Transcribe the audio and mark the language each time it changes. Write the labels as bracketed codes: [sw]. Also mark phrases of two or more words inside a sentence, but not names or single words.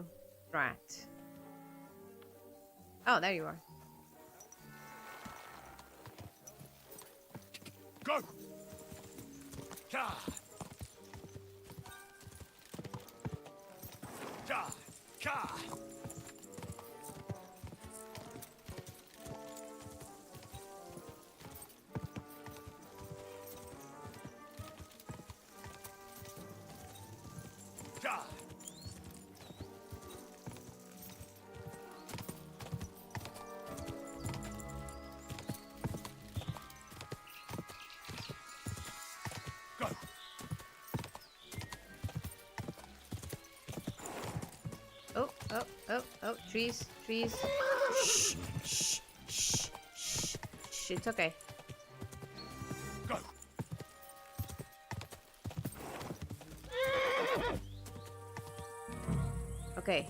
[en] Rat. Oh, there you are. Go! Ka! Ka! Ka! Ka! Go! Oh, oh, oh, oh, trees, trees. Shh, shh, shh, shh, shh. It's okay. Go! Okay.